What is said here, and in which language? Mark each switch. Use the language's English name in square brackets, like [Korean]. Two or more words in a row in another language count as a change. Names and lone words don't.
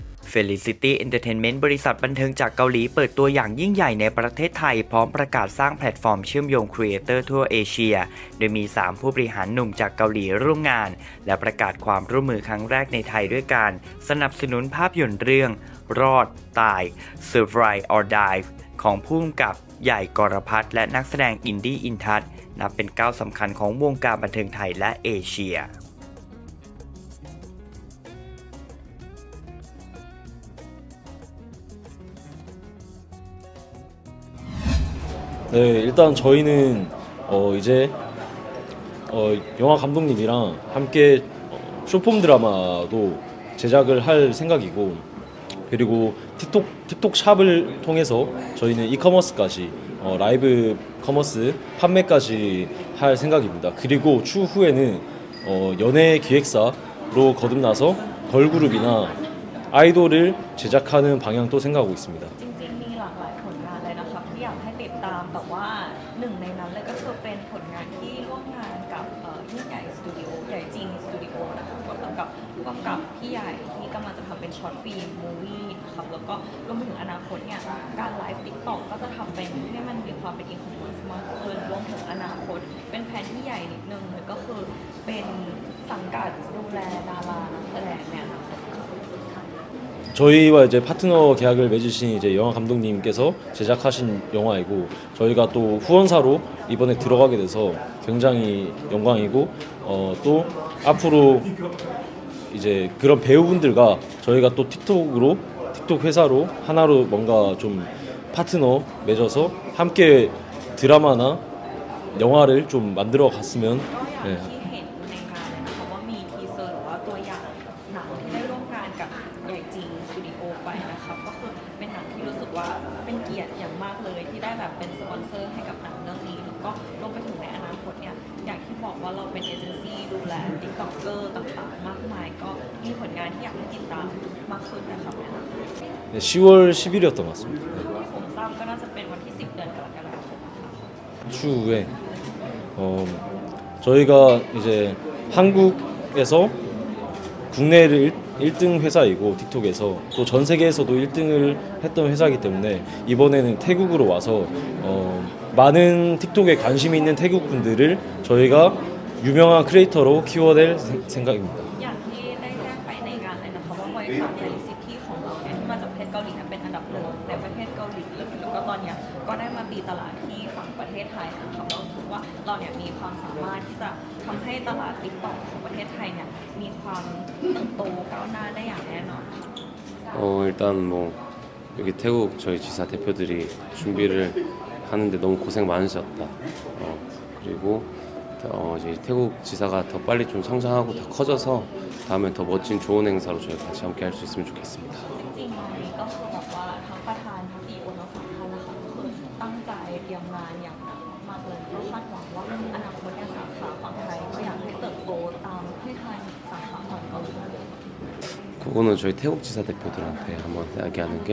[Thai] Felicity Entertainment บริษัทบันเทิงจากเกาหลีเปิดตัวอย่างยิ่งใหญ่ในประเทศไทยพร้อมประกาศสร้างแพลตฟอร์มเชื่อมโยงครีเอเตอร์ทั่วเอเชียโดยมี 3 ผู้บริหารหนุ่มจากเกาหลีร่วมงานและประกาศความร่วมมือครั้งแรกในไทยด้วยการสนับสนุนภาพยนตร์เรื่องรอดตาย Survive or Die ของผู้กำกับใหญ่กรพัฒน์และนักแสดงอินดี้อินทัศน์นับเป็นก้าวสำคัญของวงการบันเทิงไทยและเอเชีย [Korean] 네, 일단 저희는 이제 영화 감독님이랑 함께 쇼폼 드라마도 제작을 할 생각이고, 그리고 틱톡 샵을 통해서 저희는 이커머스까지 [English] live commerce [Korean] 판매까지 할 생각입니다. 그리고 추후에는 연예 기획사로 거듭나서 걸그룹이나 아이돌을 제작하는 방향도 생각하고 있습니다. [Thai] แต่ว่าหนึ่งในนั้นเลยก็คือเป็นผลงานที่ร่วมงานกับยิ่งใหญ่สตูดิโอใหญ่จริงสตูดิโอนะคะก็กับผู้กำกับพี่ใหญ่ที่กำลังจะทำเป็น [English] short film movie [Thai] นะครับแล้วก็รวมถึงอนาคตเนี่ยการไลฟ์ติ๊กต็อกก็จะทำเป็นให้มันมีความเป็นอีคอมเมิร์ซมากขึ้นรวมถึงอนาคตเป็นแผนที่ใหญ่นิดนึงเลยก็คือเป็นสังกัดดูแลดารานักแสดงเนี่ยนะคะ [Korean] 저희와 이제 파트너 계약을 맺으신 이제 영화 감독님께서 제작하신 영화이고, 저희가 또 후원사로 이번에 들어가게 돼서 굉장히 영광이고, 또 앞으로 이제 그런 배우분들과 저희가 또 틱톡 회사로 하나로 뭔가 좀 파트너 맺어서 함께 드라마나 영화를 좀 만들어 갔으면. 네. [Thai] เป็นเกียรติอย่างมากเลยที่ได้แบบเป็นสปอนเซอร์ให้กับหนังเรื่องนี้แล้วก็รวมไปถึงในอนาคตเนี่ยอย่างที่บอกว่าเราเป็นเอเจนซี่ดูแลติ๊กต็อกเกอร์ต่างๆมากมายก็มีผลงานที่อยากให้ติดตามมากขึ้นนะครับ [Korean] 네, 10월 10일이었던 것 같습니다. [Thai] ผมทราบก็น่าจะเป็นวันที่10 เดือนกรกฎาคม [Korean] 추후에 저희가 이제 한국에서 국내를 1등 회사이고 틱톡에서 또 전 세계에서도 1등을 했던 회사이기 때문에 이번에는 태국으로 와서 많은 틱톡에 관심이 있는 태국 분들을 저희가 유명한 크리에이터로 키워낼 생각입니다. [Thai] อย่างที่ได้แจ้งไปในงานเลยนะคะว่าบริษัท Felicity ของเราเนี่ยที่มาจากประเทศเกาหลีเป็นอันดับ 1ในประเทศเกาหลีแล้วก็ตอนนี้ก็ได้มาตีตลาดที่ฝั่งประเทศไทยนะคะเราคิดว่าเราเนี่ยมีความสามารถที่จะทำให้ตลาด TikTok ของประเทศไทยเนี่ยมีความเติบโตก้าวหน้าได้อย่างแน่นอน [Korean] 일단 뭐 여기 태국 저희 지사 대표들이 준비를 하는데 너무 고생 많으셨다. 그리고 이제 태국 지사가 더 빨리 좀 성장하고 더 커져서 다음에 더 멋진 좋은 행사로 저희 같이 함께 할 수 있으면 좋겠습니다. [Thai] จริงๆตอนนี้ก็คือแบบว่าทั้งประธานทั้งCEOทั้ง3 ท่านนะคะคือตั้งใจเตรียมงานอย่างหนักมากเลยก็คาดหวังว่าอนาคตสาขาฝั่งไทยก็อยากให้เติบโตตามที่ไทยสาขาฝั่งเกาหลี [Korean] 그거는 저희 태국 지사 대표들한테 한번 이야기하는 게